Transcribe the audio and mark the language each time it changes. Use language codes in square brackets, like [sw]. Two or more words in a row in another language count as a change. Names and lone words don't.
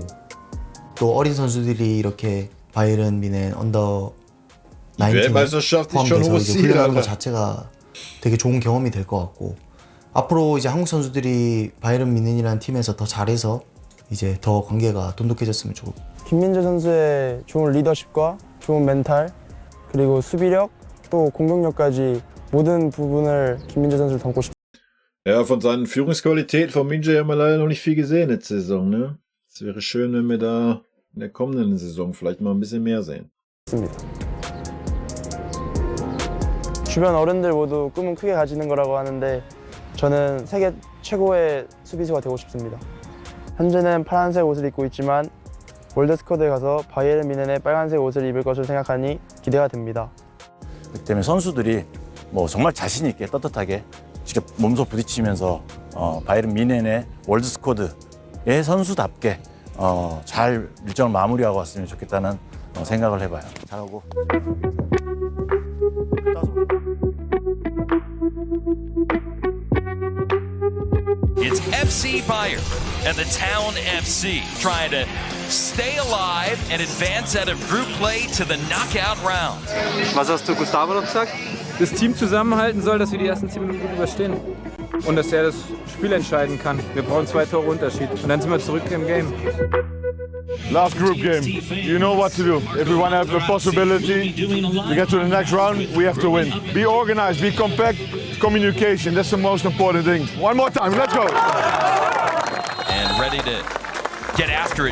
[ko] 또 어린 선수들이 이렇게 바이에른 뮌헨 언더 19에 포함돼서 이제 훈련하는 것 자체가 되게 좋은 경험이 될 것 같고 앞으로 이제 한국 선수들이 바이에른 뮌헨이라는 팀에서 더 잘해서 이제 더 관계가 돈독해졌으면 좋겠고. 김민재 선수의 좋은 리더십과 좋은 멘탈 그리고 수비력 또 공격력까지 모든 부분을 김민재 선수를 담고 싶습니다. [de] Ja, von seinen Führungsqualitäten von Minje haben wir leider noch nicht viel gesehen letzte Saison, ne? Es wäre schön, wenn wir da in der kommenden Saison vielleicht mal ein bisschen mehr sehen. [ko] 주변 어른들 모두 꿈은 크게 가지는 거라고 하는데 저는 세계 최고의 수비수가 되고 싶습니다. 현재는 파란색 옷을 입고 있지만 월드스쿼드에 가서 바이에른 뮌헨의 빨간색 옷을 입을 것을 생각하니 기대가 됩니다. 그렇기 때문에 선수들이 뭐 정말 자신 있게 떳떳하게 직접 몸소 부딪히면서 바이에른 뮌헨의 월드 스쿼드의 선수답게 잘 일정을 마무리하고 왔으면 좋겠다는 생각을 해봐요. 잘하고. [en] It's FC Bayern and the Town FC trying to stay alive and advance out of group play to the knockout round. [de] Was hast du Gustavo noch gesagt? Das Team zusammenhalten soll, dass wir die ersten 10 Minuten gut überstehen. Und dass er das Spiel entscheiden kann. Wir brauchen 2 Tore Unterschied. Und dann sind wir zurück im Game. [en] Last group game, you know what to do. If we want to have the possibility to get to the next round, we have to win. Be organized, be compact, communication, that's the most important thing. One more time, let's go. And ready to get after it.